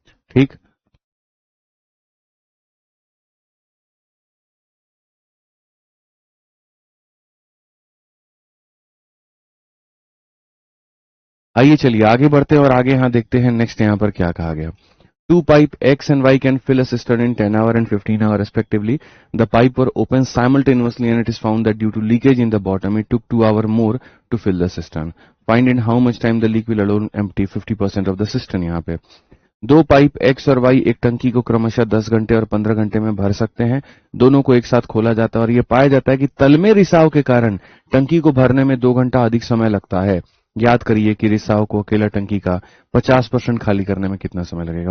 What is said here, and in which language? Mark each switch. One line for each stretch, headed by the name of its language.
Hindi: ठीक, आइए चलिए आगे बढ़ते हैं और आगे यहाँ देखते हैं नेक्स्ट यहाँ पर क्या कहा गया।
English: Two pipe X and Y can fill a cistern in 10 hour and 15 hour respectively. The pipe were opened simultaneously and it is found that due to leakage in the bottom, it took 2 hours more to fill the cistern. Find in how much time the leak will alone empty 50% of the cistern।
Hindi: यहाँ पे दो pipe X और Y एक टंकी को क्रमशः 10 घंटे और 15 घंटे में भर सकते हैं। दोनों को एक साथ खोला जाता है और यह पाया जाता है कि तल में रिसाव के कारण टंकी को भरने में 2 घंटा अधिक समय लगता है। याद करिए कि रिसाव को अकेला टंकी का 50% खाली करने में कितना समय लगेगा।